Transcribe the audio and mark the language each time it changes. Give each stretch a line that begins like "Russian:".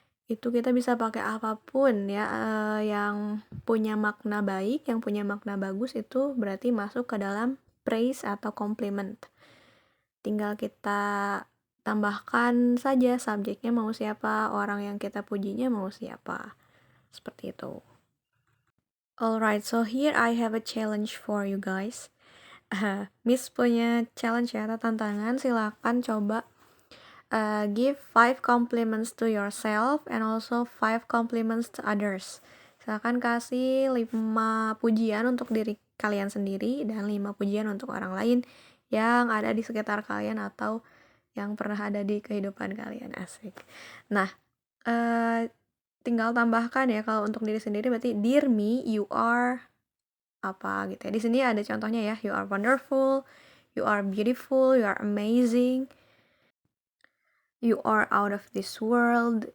Indonesian: Itu kita bisa pakai apapun ya, yang punya makna baik, yang punya makna bagus itu berarti masuk ke dalam praise atau compliment. Tinggal kita tambahkan saja subjeknya mau siapa, orang yang kita pujinya mau siapa. Seperti itu.
English: Alright, so here I have a challenge for you guys.
Indonesian: Miss punya challenge ya atau tantangan, silakan coba
English: give 5 compliments to yourself and also 5 compliments to others.
Indonesian: Silakan kasih 5 pujian untuk diri kalian sendiri dan 5 pujian untuk orang lain yang ada di sekitar kalian atau yang pernah ada di kehidupan kalian. Asik. Nah, tinggal tambahkan ya, kalau untuk diri sendiri berarti
English: dear me, you are
Indonesian: apa gitu ya. Di sini ada contohnya ya,
English: you are wonderful, you are beautiful, you are amazing, you are out of this world.